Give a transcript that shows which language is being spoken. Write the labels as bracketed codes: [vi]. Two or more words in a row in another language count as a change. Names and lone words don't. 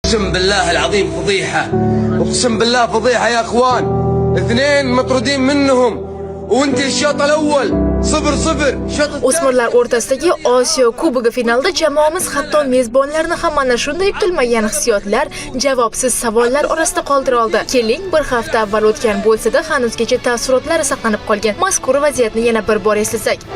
[ar] اقسم بالله العظيم فضيحة، اقسم بالله فضيحة يا اخوان. 2 مطرودين منهم وانت الشوط الاول 0-0. [uz] O'smirlar o'rtasidagi Osiyo Kubogi finalda jamoamiz hatto mezbonlarni ham mana shunday kutilmagan hissiyotlar, javobsiz savollar orasida qoldira oldi. Keling, bir hafta avval o'tgan bo'lsa-da, hanuzgacha taassurotlari saqlanib qolgan mazkur vaziyatni yana bir bor eslasak.